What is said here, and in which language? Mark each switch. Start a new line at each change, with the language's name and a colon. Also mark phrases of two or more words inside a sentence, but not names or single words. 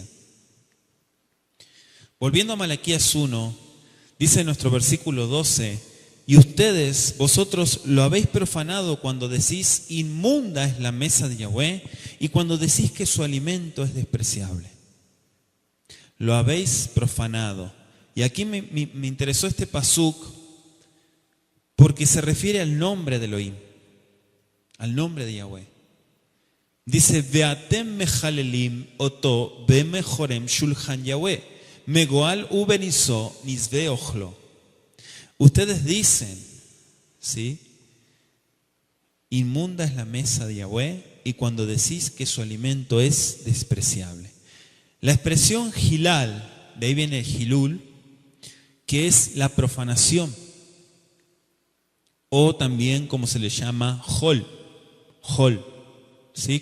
Spanish: Volviendo a Malaquías 1, dice en nuestro versículo 12, y ustedes, vosotros lo habéis profanado cuando decís inmunda es la mesa de Yahweh y cuando decís que su alimento es despreciable. Lo habéis profanado. Y aquí me interesó este pasuk porque se refiere al nombre de Elohim, al nombre de Yahweh. Dice,
Hebrew: ואתם מחללים אותו באמרכם שלחן יהוה, מגאל וניבו נבזה אכלו.
Spanish: Ustedes dicen, ¿sí? Inmunda es la mesa de Yahweh y cuando decís que su alimento es despreciable. La expresión hilal, de ahí viene el hilul, que es la profanación, o también como se le llama hol, ¿sí?